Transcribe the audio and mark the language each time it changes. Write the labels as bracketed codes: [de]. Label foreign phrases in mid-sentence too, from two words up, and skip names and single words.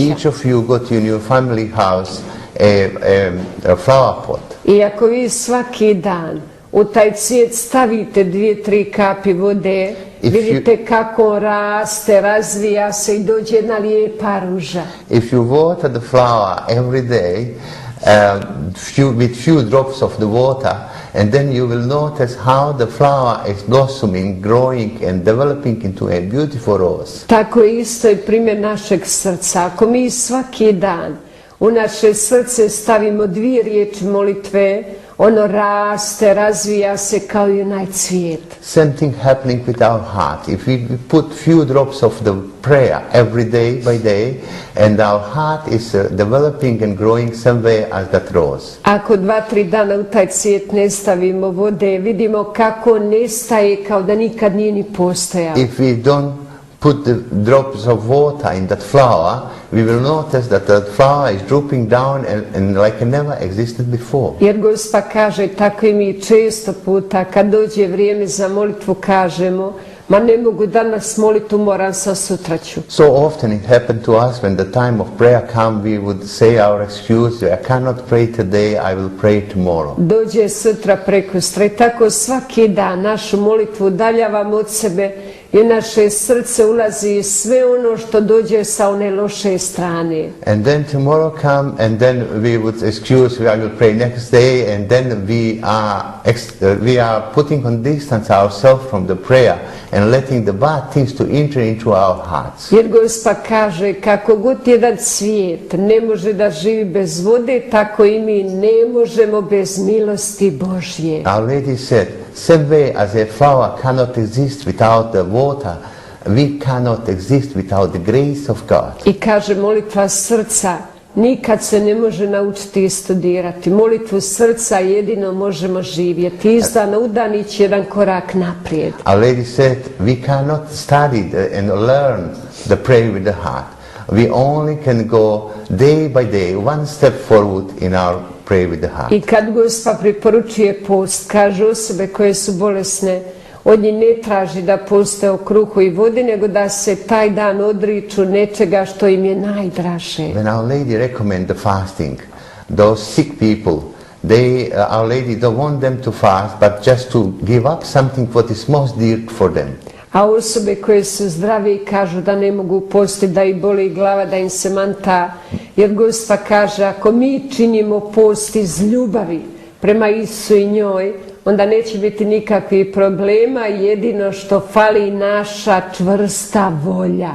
[en] Each of you got in your family house a flower pot. [hr] I ako vi svaki dan u taj cvijet stavite 2-3 kapi vode, vidite kako on raste, razvija se i dođe jedna lijepa ruža. [en] If you water the flower every day with few drops of the water, and then you will notice how the flower is blossoming, growing and developing into a beautiful rose. [hr] Tako je isto i primjer našeg srca. Ako mi svaki dan u naše srce stavimo 2 riječi molitve, ono raste, razvija se kao i onaj cvijet. [en] Same thing happening with our heart. If we put few drops of the prayer every day by day, and our heart is developing and growing same way as that rose. [hr] Ako 2-3 dana u taj cvijet ne stavimo vode, vidimo kako nestaje kao da nikad nije ni postojao. [en] If we don't put the drops of water in that flower, we will notice that the flower is drooping down and like it never existed before. [hr] Jer Gospa kaže, tako i mi često puta kad dođe vrijeme za molitvu kažemo, Ma ne mogu danas moliti, umoran sam, sutra ću. [en] So often it happened to us when the time of prayer come, we would say our excuse, I cannot pray today, I will pray tomorrow. [hr] Dođe sutra, prekustra i tako svaki dan našu molitvu udaljavamo od sebe i u naše srce ulazi sve ono što dođe sa one loše strane. [en] And then tomorrow come and then we would excuse, I will pray next day, and then we are putting on distance ourselves from the prayer and letting the bad things to enter into our hearts. [hr] Jer Gospa kaže, kako god jedan cvijet ne može da živi bez vode, tako i mi ne možemo bez milosti Božje. [en] Our Lady said, same way as a flower cannot exist without the water, we cannot exist without the grace of God. [hr] I kaže, molitva srca nikad se ne može naučiti i studirati. Molitvu srca jedino možemo živjeti. Iz dana u dan ići jedan korak naprijed. [en] Our Lady said, we cannot study and learn the prayer with the heart. We only can go day by day, one step forward in our prayer with the heart. [hr] I kad Gospa preporučuje post, kaže osobe koje su bolesne, od njih ne traži da poste o kruhu i vodi, nego da se taj dan odriču nečega što im je najdraže. [en] When Our Lady recommend the fasting, those sick people, Our Lady don't want them to fast, but just to give up something what is most dear for them. [hr] A osobe koje su zdrave i kažu da ne mogu postiti, da ih boli glava, da im se manta, jer Gospa kaže, ako mi činimo post iz ljubavi prema Isusu i njoj, onda neće biti nikakvih problema, jedino što fali naša čvrsta volja.